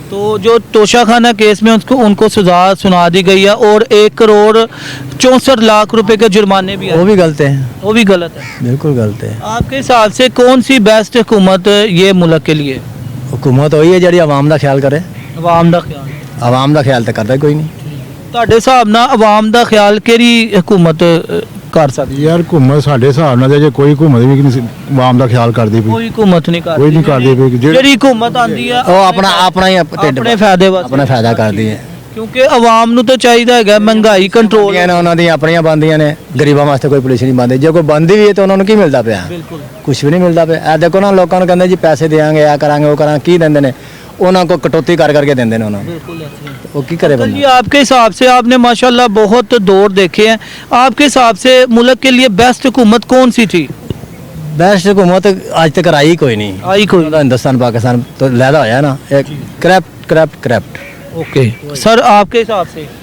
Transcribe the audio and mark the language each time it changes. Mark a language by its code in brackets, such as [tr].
[hi] तो जो तोशाखाना केस में उनको सजा सुना दी गई है और 1,64,00,000 रुपए के जुर्माने भी, वो भी गलत है, वो भी गलत है, बिल्कुल गलत है। आपके हिसाब से कौन सी बेस्ट हुकूमत ये मुल्क के लिए? हुकूमत वही है जी आवाम का ख्याल करे। अवाम का ख्याल, आवाम का ख्याल तो करता कोई नहीं। [pa] ਤੁਹਾਡੇ ਹਿਸਾਬ ਨਾਲ ਆਵਾਮ ਦਾ ਖਿਆਲ ਕਿਹੜੀ ਹਕੂਮਤ ਕਰ ਸਕਦੀ? ਯਾਰ ਹੁਕੂਮਤ ਸਾਡੇ ਹਿਸਾਬ ਨਾਲ ਜੇ ਕੋਈ ਹੁਕੂਮਤ ਵੀ ਨਹੀਂ ਆਵਾਮ ਦਾ ਖਿਆਲ ਕਰਦੀ ਪਈ, ਕੋਈ ਹੁਕੂਮਤ ਨਹੀਂ ਕਰਦੀ, ਕੋਈ ਨਹੀਂ ਕਰਦੀ ਪਈ। ਜਿਹੜੀ ਹੁਕੂਮਤ ਆਂਦੀ ਆ ਉਹ ਆਪਣਾ ਹੀ ਢਿੱਡ ਆਪਣੇ ਫਾਇਦੇ ਵਾਸਤੇ, ਆਪਣਾ ਫਾਇਦਾ ਕਰਦੀ ਹੈ, ਕਿਉਂਕਿ ਆਵਾਮ ਨੂੰ ਤਾਂ ਚਾਹੀਦਾ ਹੈਗਾ ਮਹਿੰਗਾਈ ਕੰਟਰੋਲ। ਉਹਨਾਂ ਦੀਆਂ ਆਪਣੀਆਂ ਬੰਦੀਆਂ ਨੇ, ਗਰੀਬਾਂ ਵਾਸਤੇ ਕੋਈ ਪੁਲਿਸ ਨਹੀਂ ਬੰਦੀ। ਜੇ ਕੋਈ ਬੰਦੀ ਵੀ ਹੈ ਤਾਂ ਉਹਨਾਂ ਨੂੰ ਕੀ ਮਿਲਦਾ ਪਿਆ? ਬਿਲਕੁਲ ਕੁਝ ਵੀ ਨਹੀਂ ਮਿਲਦਾ ਪਿਆ। ਇਹ ਦੇਖੋ ਨਾ, ਲੋਕਾਂ ਨੂੰ ਕਹਿੰਦੇ ਜੀ ਪੈਸੇ ਦੇਵਾਂਗੇ, ਆ ਕਰਾਂਗੇ, ਉਹ ਕਰਾਂਗੇ, ਕੀ ਦਿੰਦੇ ਨੇ ਉਹਨਾਂ [hi] को कटौती कर करके देंगे ना, [pa] वो की करे बंदा। [hi] जी, आपके हिसाब से आपने माशाल्लाह बहुत दौर देखे हैं, आपके हिसाब से मुल्क के लिए बेस्ट हुकूमत कौन सी थी? बेस्ट हुकूमत आज तक आई कोई नहीं, आई कोई? [pa] हिंदुस्तान पाकिस्तान तो लहदा होया ना, एक करप्ट। [hi] ओके सर, आपके हिसाब से?